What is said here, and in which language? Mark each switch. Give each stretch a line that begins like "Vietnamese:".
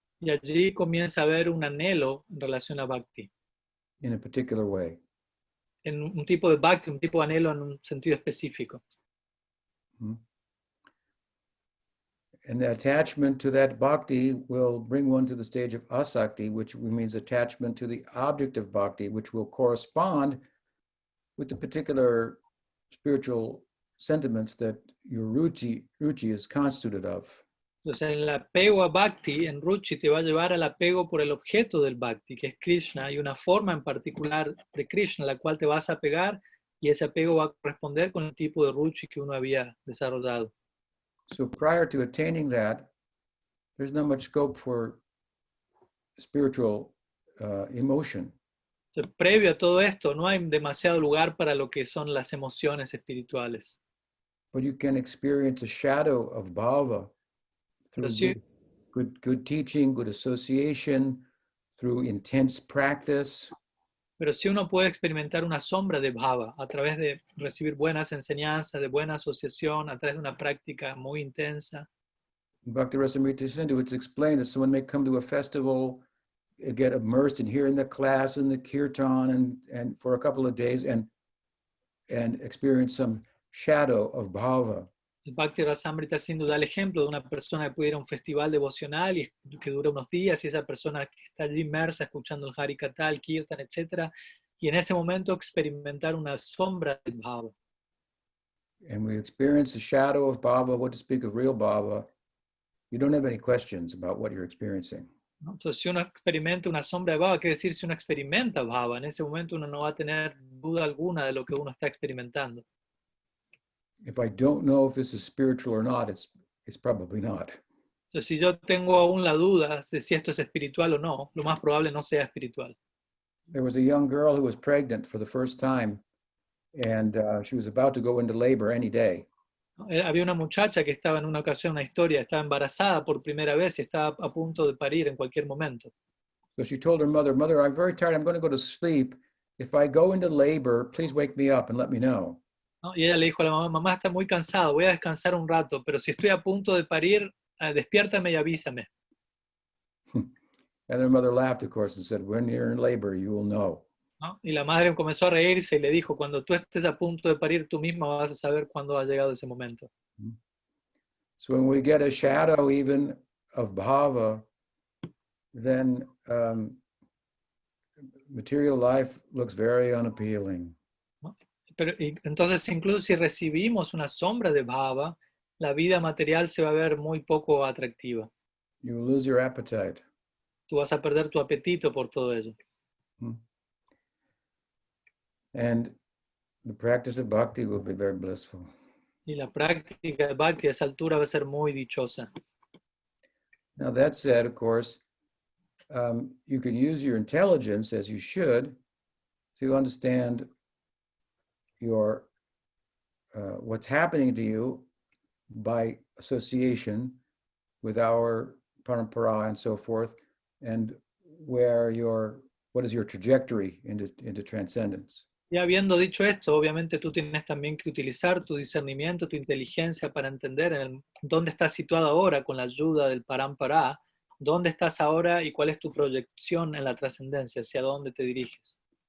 Spanish: Y allí comienza a haber un anhelo en relación a bhakti.
English: in a particular way.
Spanish: En un tipo de bhakti, un tipo de anhelo en un sentido específico.
English: And the attachment to that bhakti will bring one to the stage of asakti, which means attachment to the object of bhakti, which will correspond with the particular spiritual sentiments that your ruchi is constituted of.
Spanish: Entonces, el apego a bhakti en ruchi te va a llevar al apego por el objeto del bhakti, que es Krishna, y una forma en particular de Krishna, a la cual te vas a apegar, y ese apego va a corresponder con el tipo de ruchi que uno había desarrollado.
English: So prior to attaining that, there's not much scope for spiritual emotion.
Spanish: Entonces, previo a todo esto, no hay demasiado lugar para lo que son las emociones espirituales.
English: But you can experience a shadow of bhava through
Spanish: Sí.
English: good teaching, good association, through intense practice.
Spanish: Pero sí uno puede experimentar una sombra de bhava a través de recibir buenas enseñanzas, de buena asociación, a través de una práctica muy intensa.
English: In Bhakti Rasamrita Sindhu, it's explained that someone may come to a festival, get immersed in hearing the class and the kirtan and for a couple of days and experience some shadow of bhava.
Spanish: El Bhakti Rasamrita Sindhu da el ejemplo de una persona que puede ir a un festival devocional y que dura unos días y esa persona que está allí inmersa escuchando el Harikatha, el Kirtan, etc. Y en ese momento experimentar una sombra de bhava.
English: And we experience the shadow of bhava, what to speak of real bhava. You don't have any questions about what you're experiencing.
Spanish: ¿No? Entonces, si uno experimenta una sombra de bhava, quiere decir, si uno experimenta bhava, en ese momento uno no va a tener duda alguna de lo que uno está experimentando.
English: If I don't know if this is spiritual or not, it's probably not.
Spanish: Entonces, si yo tengo aún la duda de si esto es espiritual o no, lo más probable no sea espiritual.
English: There was a young girl who was pregnant for the first time, and she was about to go into labor any day.
Spanish: Había una muchacha que estaba en una ocasión, una historia, estaba embarazada por primera vez y estaba a punto de parir en cualquier momento.
English: So she told her mother, "Mother, I'm very tired. I'm going to go to sleep. If I go into labor, please wake me up and let me know."
Spanish: ¿No? Y ella le dijo a la mamá, mamá está muy cansado, voy a descansar un rato, pero si estoy a punto de parir, despiértame y avísame.
English: And her mother laughed, of course, and said, "When you're in labor, you will know."
Spanish: ¿No? Y la madre comenzó a reírse y le dijo, cuando tú estés a punto de parir, tú misma vas a saber cuándo ha llegado ese momento.
English: So when we get a shadow even of bhava, then material life looks very unappealing.
Spanish: ¿No? Pero, y entonces, incluso si recibimos una sombra de bhava, la vida material se va a ver muy poco atractiva.
English: You will lose your appetite.
Spanish: Tú vas a perder tu apetito por todo ello.
English: And the practice of bhakti will be very blissful.
Spanish: Y la práctica de bhakti a esa altura va a ser muy dichosa.
English: Now that said, of course, you can use your intelligence, as you should, to understand your what's happening to you by association with our parampara and so forth, and what is your trajectory into transcendence.
Spanish: Y habiendo dicho esto, obviamente tú tienes también que utilizar tu discernimiento, tu inteligencia para entender dónde estás situado ahora con la ayuda del parampara, dónde estás ahora y cuál es tu proyección en la trascendencia, hacia dónde te diriges.